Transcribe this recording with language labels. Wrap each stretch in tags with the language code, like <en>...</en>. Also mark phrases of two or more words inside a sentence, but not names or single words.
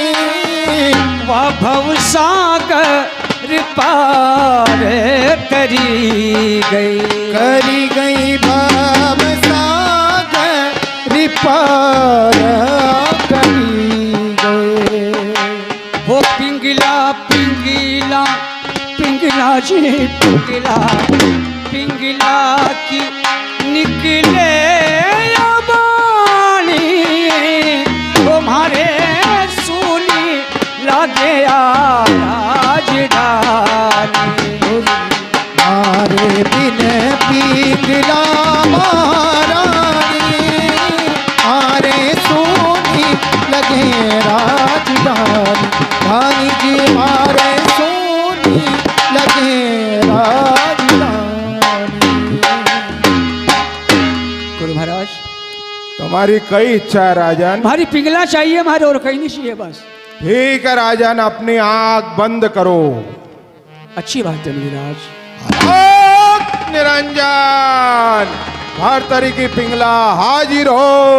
<hi>वह भवसागर पार करी गई करी गई भव सागर पार करी गई। हो पिंगला पिंगला पिंगला जी पिंगला पिंगला की निकले बानी तुम्हारे सुनी लगे राजधानी। मारे बिन पिंगला महारानी मारे सोनी लगे राजधानी। रानी जी मारे सोनी लगे राजधानी। गुरु महाराज तुम्हारी कई इच्छा है राजन। हमारी पिंगला चाहिए हमारे और कहीं नहीं चाहिए बस। ठीक है राजन, अपनी आंख बंद करो। अच्छी बात है मुनिराज। निरंजन हर तरह की पिंगला हाजिर हो।</hi>